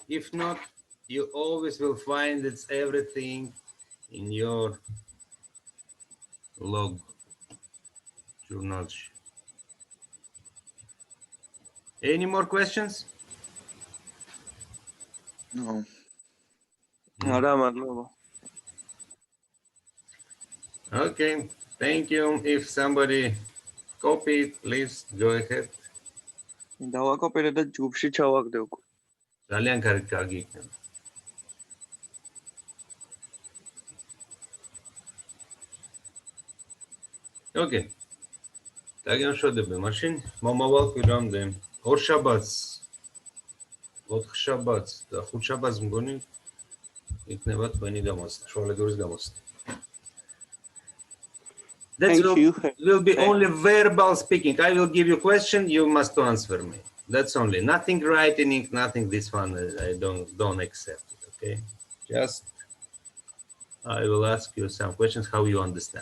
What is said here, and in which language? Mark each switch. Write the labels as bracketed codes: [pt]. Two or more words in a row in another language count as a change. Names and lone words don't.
[en] If not, you always will find it's everything in your log journal. Any more questions? No. No. [ka] არა მადლობა. [en] Okay, thank you. If somebody copied, please go ahead. [ka] დავაკოპირე და ჯგუფში ჩავაგდე უკვე. ძალიან კარგი იქნება. Okay. დაგემშვიდობე მაშინ მომავალ კვირამდე. ორშაბათს, ოთხშაბათს და ხუთშაბათს მგონი იქნება თქვენი გამოცდა, შუალედურის გამოცდა. [en] That will be only verbal speaking. I will give you a question, you must answer me. That's only. Nothing writing, nothing this one. I don't accept it, okay? Just I will ask you some questions, how you understand.